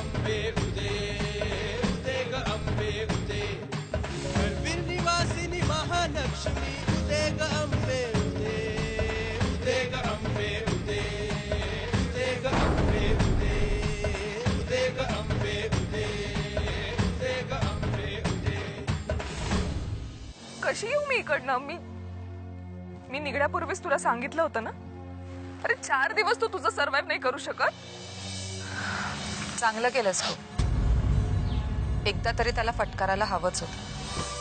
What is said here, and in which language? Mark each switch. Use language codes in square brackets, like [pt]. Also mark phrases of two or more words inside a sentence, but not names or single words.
[mr] अंबे उदे उदे ग अंबे उदे वीर निवासिनी महालक्ष्मी उदे ग अंबे उदे उदे ग अंबे उदे उदे ग अंबे उदे उदे ग अंबे उदे उदे ग अंबे उदे। कशी येऊ मी इकडनं? मी निघण्यापूर्वीच तुला सांगितलं होतं ना. अरे 4 दिवस तू तुझं सर्वाइव्ह नाही करू शकत. चांगलं केलंस तू. एकदा तरी त्याला फटकारायला हवंच होतं.